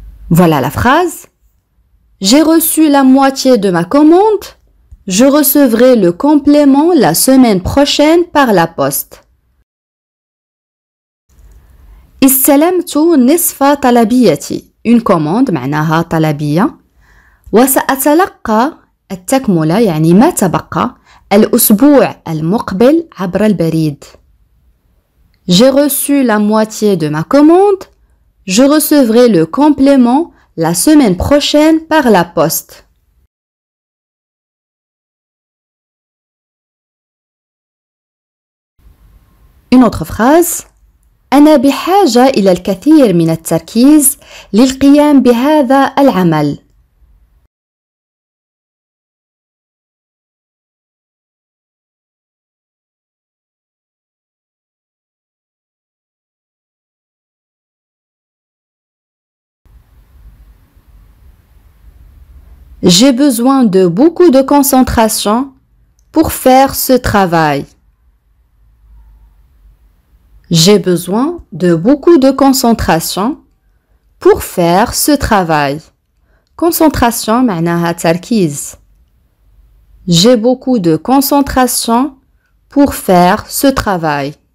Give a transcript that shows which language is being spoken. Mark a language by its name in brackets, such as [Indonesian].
[French] Voilà la phrase. J'ai reçu la moitié de ma commande. Je recevrai le complément la semaine prochaine par la poste. [Arabic] استلمت نصف طلبيتي. [French] Une commande معناها طلبية. [Arabic] وسأتلقى التكملة يعني ما تبقى الأسبوع المقبل عبر البريد. [French] J'ai reçu la moitié de ma commande. Je recevrai le complément la semaine prochaine par la poste. Une autre phrase. [Arabic] أنا بحاجة إلى الكثير من التركيز للقيام بهذا العمل. [French] J'ai besoin de beaucoup de concentration pour faire ce travail. J'ai besoin de beaucoup de concentration pour faire ce travail. Concentration معناها تركيز. J'ai beaucoup de concentration pour faire ce travail.